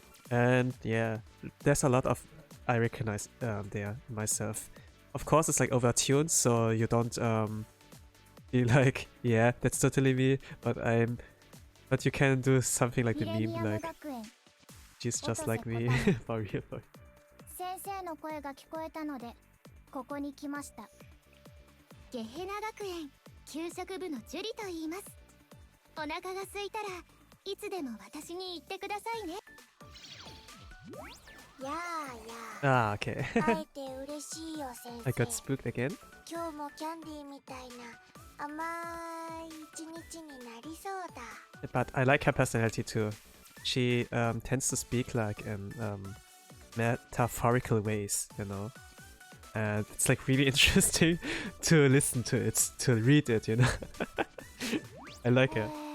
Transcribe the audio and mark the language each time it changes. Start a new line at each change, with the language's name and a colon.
English: And yeah, there's a lot of I recognize there myself. Of course, it's like overtuned, so you don't be like, yeah, that's totally me. But you can do something like the meme, like she's just like me for real.
Japanese: 先生の声が聞こえたのでここに来ました。ゲヘナ学園給食部のジュリと言います。お腹が空いたらいつでも私に言ってくださいね。やあやあ。
English: Ah, okay.
Japanese: 会えて嬉しいよ先生。
English: I got spooked again.
Japanese: 今日もキャンディーみたいな甘い一日になりそうだ。
English: But I like her personality too. She tends to speak like in metaphorical ways, you know. And it's like really interesting to listen to it, to read it, you know. I like her.